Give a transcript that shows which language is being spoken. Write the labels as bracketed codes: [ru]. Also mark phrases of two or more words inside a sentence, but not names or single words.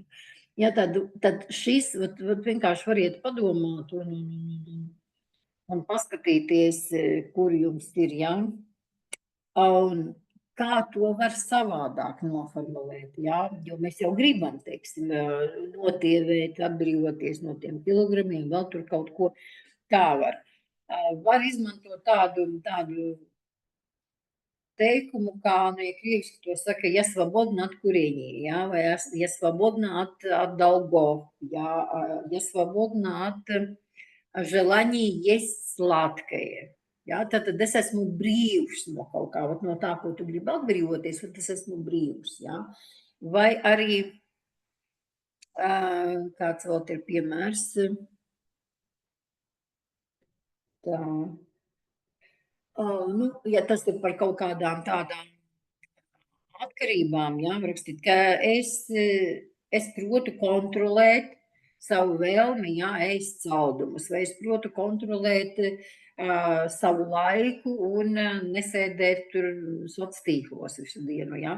[lv] Ja, tad šis, vienkārši variet padomāt un paskatīties, kur jums ir, jā, un kā to var savādāk noformulēt, jā, jo mēs jau gribam, teiksim, notievēt, atbrīvoties no tiem kilogramiem, vēl tur kaut ko tā var. Var izmantot tādu teikumu, kā, ja krieviski to saka, [ru] я свободна от курения, [lv] ja, vai [ru] я свободна от долгов, ja, я свободна от желаний есть сладкое. [lv] Ja, tad es esmu brīvs no kaut kā, no tā, ko tu gribi atbrīvoties, tad es esmu brīvs. Ja. Vai arī kāds vēl ir piemērs. Tā. Ja tas ir par kaut kādām tādām atkarībām, jā, rakstīt, ka es protu kontrolēt savu vēlmi, jā, ēst saldumus, vai es protu kontrolēt savu laiku un nesēdēt tur sociālos tīklos visu dienu, jā.